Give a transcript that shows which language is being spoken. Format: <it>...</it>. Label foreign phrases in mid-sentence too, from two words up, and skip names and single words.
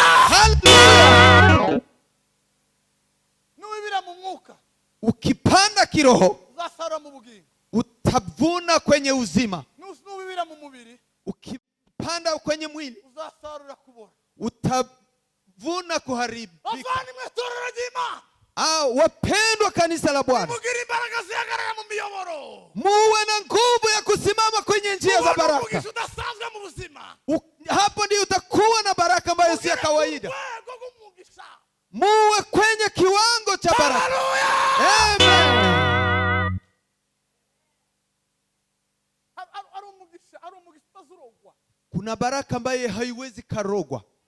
<sw>Haleluya. Ukipanda kiroho utavuna kwenye uzima. Ukipanda kwenye mwili kuvuna kuharibika.</sw> <rw>Bavandimwe itorero ry'Imana,</rw> <sw>wapendwa kanisa la Bwana,</sw> <rw>mugire imbaraga zihagarara mu miyoboro,</rw> <sw>muwe na nguvu ya kusimama kwenye njia za baraka.</sw> <rw>umugisha udasanzwe mu buzima.</rw> <sw>Hapo ndio utakuwa na baraka ambayo si ya kawaida. Muwe kwenye kiwango cha baraka. Amen. Kuna baraka ambayo haiwezi karogwa.</sw>